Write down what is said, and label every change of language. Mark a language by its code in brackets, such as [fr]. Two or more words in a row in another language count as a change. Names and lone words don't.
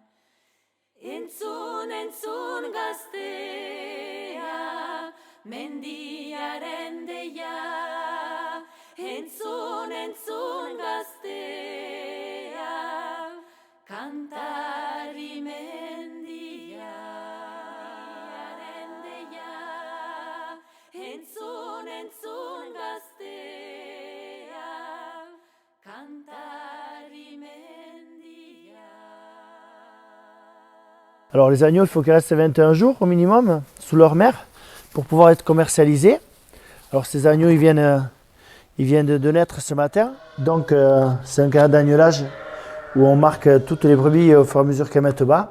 [eu] Entzun gaztea, mendiaren deia, entzun gaztea, kantari mendia. Entzun gaztea, kantari mendia. [fr] Alors les agneaux, il faut qu'ils restent 21 jours au minimum sous leur mère pour pouvoir être commercialisés. Alors ces agneaux, ils viennent de naître ce matin. Donc c'est un cas d'agnelage où on marque toutes les brebis au fur et à mesure qu'elles mettent bas.